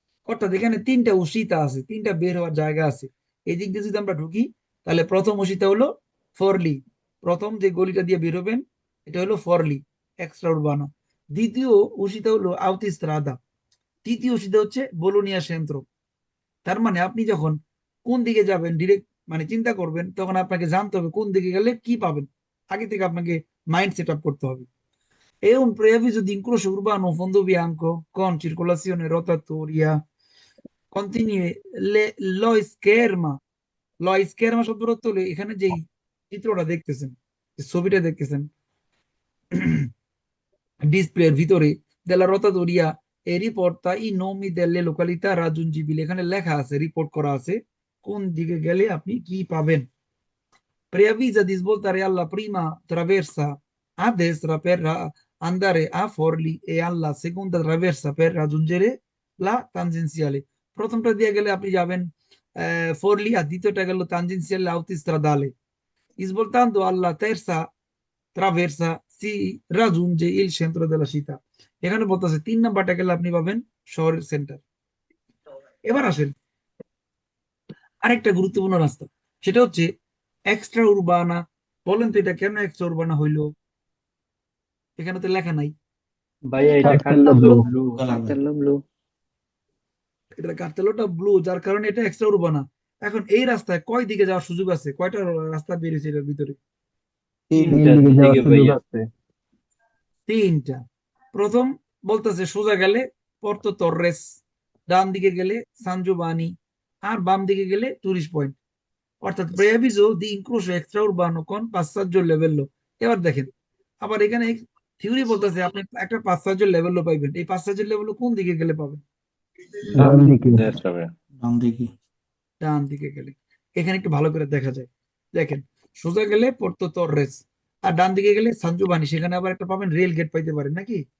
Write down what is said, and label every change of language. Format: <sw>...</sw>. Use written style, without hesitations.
<bn>অর্থাৎ এখানে 3টা উসিতা আছে, 3টা বের হওয়ার জায়গা আছে। এই দিক দিয়ে যদি আমরা ঢুকি, তাহলে প্রথম উসিতা হলো ফরলি, প্রথম যে গলিটা দিয়ে বের হবেন এটা হলো ফরলি এক্সট্রা উরবানা। দ্বিতীয় উসিতা হলো আউতিস্ত্রাদা। তৃতীয় উসিতা হচ্ছে বোলোনিয়া সেন্ট্রো। তার মানে আপনি যখন কোন দিকে যাবেন ডিরেক্ট মানে চিন্তা করবেন, তখন আপনাকে জানতে হবে কোন দিকে গেলে কি পাবেন। আগে থেকে আপনাকে মাইন্ড সেট আপ করতে হবে।</bn> <it>È un preavviso di incrocio urbano fondo bianco con circolazione rotatoria. Continui lo scherma</it> <bn>ল স্কেয়ারমা শব্দের অর্থ হলো এখানে যেই চিত্রটা দেখতেছেন, যে ছবিটা দেখতেছেন ডিসপ্লের ভিতরে,</bn> <it>della rotatoria e riporta i nomi delle località raggiungibili,</it> <bn>এখানে লেখা আছে, রিপোর্ট করা আছে কোন দিকে গেলে আপনি কি পাবেন।</bn> <it>Preavvisa di svoltare alla prima traversa a destra per andare a Forli e alla seconda traversa per raggiungere la tangenziale,</it> <bn>প্রথমটা দিয়ে গেলে আপনি যাবেন ফোরলি, আর দ্বিতীয়টা গেল</bn> <it>tangenziale autostradale, svoltando alla terza traversa si raggiunge il centro della città,</it> <bn>এখানে বলতেছে 3 নাম্বারটা গেলে আপনি পাবেন শহরের সেন্টার। এবার আসেন আরেকটা গুরুত্বপূর্ণ রাস্তা, সেটা হচ্ছে এক্সট্রা উরবানা। বলেন তো এটা কেন এক্সট্রা উরবানা হইলো? এখানে তো লেখা নাই। ভাইয়া এটা কার্তেলো কার্তেলো ব্লু। ব্লু। Colour কার্তেলো blue. এটা কার্তেলোটা ব্লু, যার কারণে এটা এক্সট্রা উরবানা। এখন এই রাস্তায় কয় দিকে যাওয়ার সুযোগ আছে? কয়টা রাস্তা বেরিয়েছে এটার ভিতরে? তিনটা দিকে যাওয়ার দিকে সুযোগ ভাইয়া। আছে। 3টা। প্রথম বলতেছে সোজা গেলে পর্তো তর্রেস, ডান দিকে গেলে সান জোভানি, আর বাম দিকে গেলে টুরিস্ট পয়েন্ট।</bn> <it>অর্থাৎ preavviso di incrocio extraurbano con passaggio livello।</it> <bn>এবার দেখেন, আবার এখানে থিওরি বলতেছে আপনি একটা passaggio livello পাইবেন। এই passaggio livello কোন দিকে গেলে পাবেন? ডান দিকে। Yes, ভাইয়া। ডান দিকে। ডান দিকে গেলে। এখানে একটু ভালো করে দেখা যায়, দেখেন সোজা গেলে পর্তো তর্রেস, আর ডান দিকে গেলে সানজোভানি, সেখানে আবার একটা পাবেন রেল গেট পাইতে পারেন নাকি?</bn>